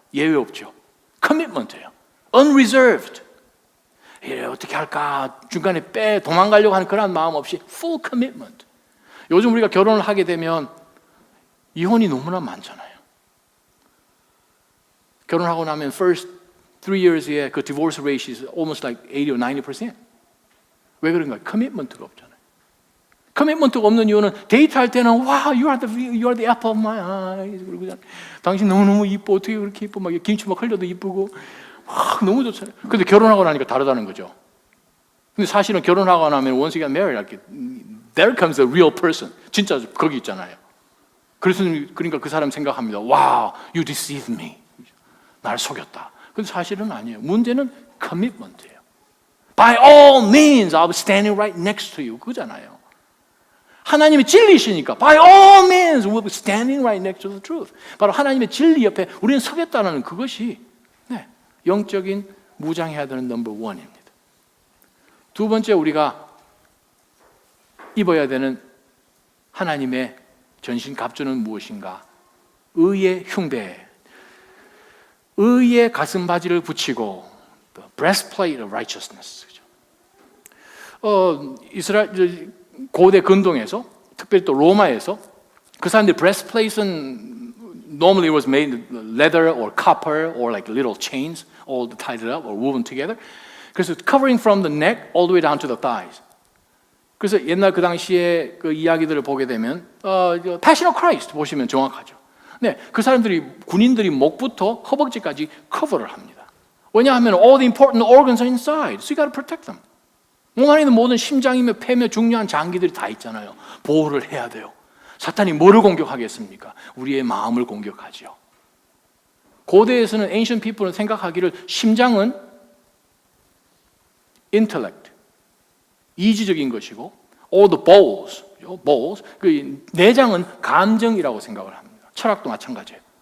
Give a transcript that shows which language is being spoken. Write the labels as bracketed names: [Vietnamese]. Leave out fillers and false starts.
[Korean] 예외 없죠. 커미트먼트예요. unreserved. 어떻게 할까? 중간에 도망가려고 하는 그런 마음 없이 [English] full commitment. [Korean] 요즘 우리가 결혼을 하게 되면 이혼이 너무나 많잖아요. 결혼하고 나면 [English] first 3 years의 그 divorce rate is almost like 80 or 90%. [Korean] 왜 그런가요? commitment가 없잖아요. commitment가 없는 이유는 데이트할 때는 [English] wow, you are the apple of my eyes. [Korean] 그리고 당신 너무너무 이뻐. 어떻게 그렇게 이뻐? 막 김치 막 흘려도 이쁘고. 너무 좋잖아요. 근데 결혼하고 나니까 다르다는 거죠. 근데 사실은 결혼하고 나면 [English] once you get married, there comes a real person. [Korean] 진짜 거기 있잖아요. 그러니까 그 사람 생각합니다. [English] Wow, you deceived me. [Korean] 날 속였다. 근데 사실은 아니에요. 문제는 commitment예요. [English] By all means, I'll be standing right next to you. [Korean] 그거잖아요. 하나님의 진리시니까 [English] by all means, we'll be standing right next to the truth. [Korean] 바로 하나님의 진리 옆에 우리는 서겠다는 그것이 영적인 무장해야 되는 넘버 원입니다. 두 번째 우리가 입어야 되는 하나님의 전신 갑주는 무엇인가? 의의 흉배, 의의 가슴 바지를 붙이고 [English] the breastplate of righteousness. [Korean] 이스라엘 고대 근동에서 특별히 또 로마에서 그 사람들 breastplate은 [English] normally it was made leather or copper or like little chains all tied up or woven together. [Korean] 그래서 [English] covering from the neck all the way down to the thighs. [Korean] 그래서 옛날 그 당시에 그 이야기들을 보게 되면 Passion of Christ 보시면 정확하죠. 네, 그 사람들이 군인들이 목부터 허벅지까지 커버를 합니다. 왜냐하면 [English] all the important organs are inside, so you got to protect them. [Korean] 몸 안에 있는 모든 심장이며 폐며 중요한 장기들이 다 있잖아요. 보호를 해야 돼요. 사탄이 뭐를 공격하겠습니까? 우리의 마음을 공격하죠. 고대에서는 [English] ancient people [Korean] 은 생각하기를 심장은 intellect, 이지적인 것이고 [English] all the balls, [Korean] 그 내장은 감정이라고 생각을 합니다. 철학도 마찬가지예요.